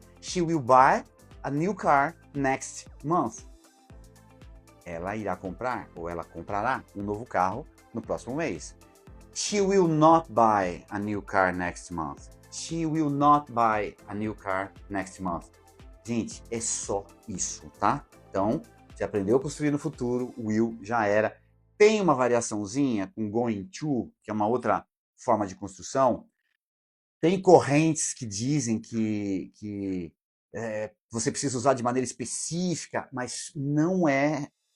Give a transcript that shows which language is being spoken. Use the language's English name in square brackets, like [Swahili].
[English] She will buy a new car next month. [Portuguese] Ela irá comprar, ou ela comprará, um novo carro no próximo mês. [English] She will not buy a new car next month. She will not buy a new car next month. [Portuguese] Gente, é só isso, tá? Então, você aprendeu a construir no futuro, will já era. Tem uma variaçãozinha com going to, que é uma outra forma de construção. Tem correntes que dizem que você precisa usar de maneira específica, mas não é.